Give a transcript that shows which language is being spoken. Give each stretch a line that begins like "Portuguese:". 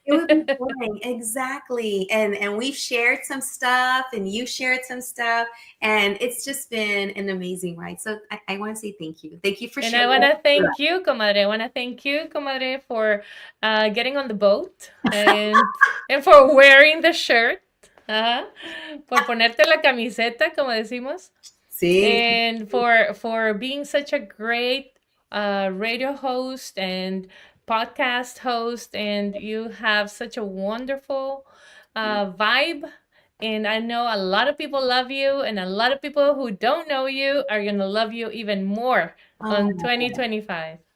English: It would be boring, exactly. And we've shared some stuff, and you shared some stuff, and it's just been an amazing ride. So I want to say thank you. Thank you for sharing. And I want to thank you, comadre. I want to thank you, comadre, for getting on the boat and for wearing the shirt.
Spanish: Por ponerte la camiseta, como decimos. Sí.
English: And for being such a great radio host and podcast host, and you have such a wonderful vibe, and I know a lot of people love you, and a lot of people who don't know you are going to love you even more on 2025.